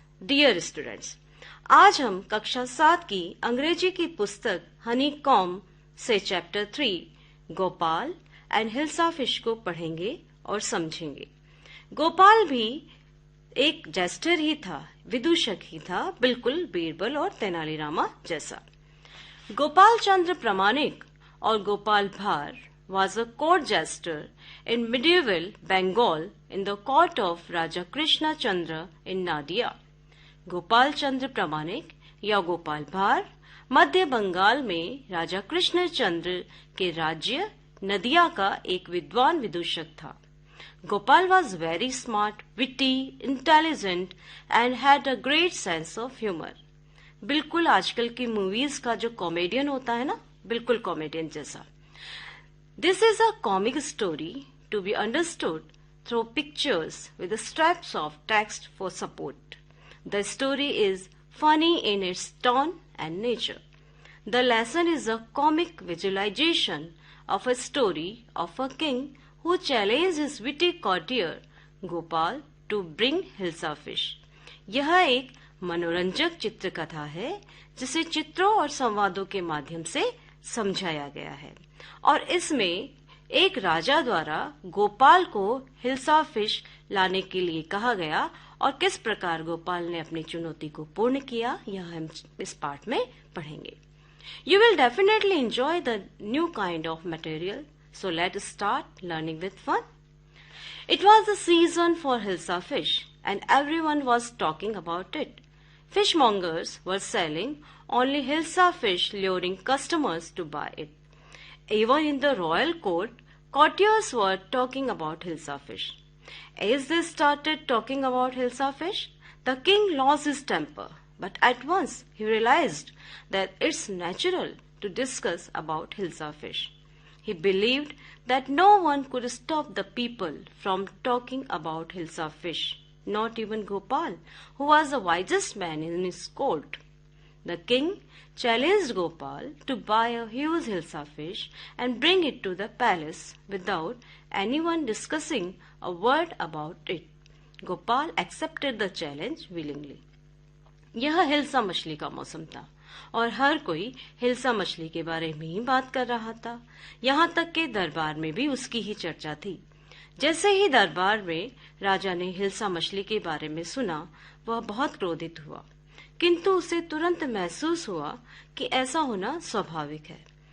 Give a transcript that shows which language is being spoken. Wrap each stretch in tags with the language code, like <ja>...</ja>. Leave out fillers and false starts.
<hi>Dear students, आज हम कक्षा 7 की अंग्रेजी की पुस्तक हनीकॉम्ब से chapter 3 Gopal and hills of fish को पढ़ेंगे और समझेंगे। गोपाल भी एक जेस्टर ही था, विदूषक ही था, बिल्कुल बीरबल और तेनालीरामा जैसा।</hi> <en>गोपाल चंद्र प्रामाणिक और Gopal Bhar was a court jester in medieval Bengal in the court of Raja Krishna Chandra in Nadia.</en> <hi>Gopal चंद्र प्रामाणिक या गोपाल भार मध्य बंगाल में राजा कृष्ण चंद्र के राज्य नदिया का एक विद्वान विदूषक था।</hi> <en>Gopal was very smart, witty, intelligent and had a great sense of humor.</en> <hi>बिल्कुल आजकल की मूवीज का जो कॉमेडियन होता है ना, बिल्कुल कॉमेडियन जैसा।</hi> <en>This is a comic story to be understood through pictures with strips of text for support. The story is funny in its tone and nature. The lesson is a comic visualization of a story of a king who challenged his witty courtier Gopal to bring hilsa fish.</en> <hi>यह एक मनोरंजक चित्रकथा है जिसे चित्रों और संवादों के माध्यम से समझाया गया है और इसमें एक राजा द्वारा गोपाल को हिल्सा फिश लाने के लिए कहा गया और किस प्रकार गोपाल ने अपनी चुनौती को पूर्ण किया, यह हम इस पाठ में पढ़ेंगे।</hi> <en>You will definitely enjoy the new kind of material. So let's start learning with fun. It was the season for hilsa fish and everyone was talking about it. Fishmongers were selling only hilsa fish, luring customers to buy it. Even in the royal court, courtiers were talking about Hilsa fish. As they started talking about Hilsa fish, the king lost his temper, but at once he realized that it's natural to discuss about Hilsa fish. He believed that no one could stop the people from talking about Hilsa fish, not even Gopal, who was the wisest man in his court. The king challenged Gopal to buy a huge Hilsa fish and bring it to the palace without anyone discussing a word about it. Gopal accepted the challenge willingly.</en> <hi>यह हिल्सा मछली का मौसम था और हर कोई हिल्सा मछली के बारे में ही बात कर रहा था। यहाँ तक के दरबार में भी उसकी ही चर्चा थी। जैसे ही दरबार में राजा ने हिल्सा मछली के बारे में सुना, वह बहुत क्रोधित हुआ, किंतु उसे तुरंत महसूस हुआ कि ऐसा होना स्वाभाविक है।</hi>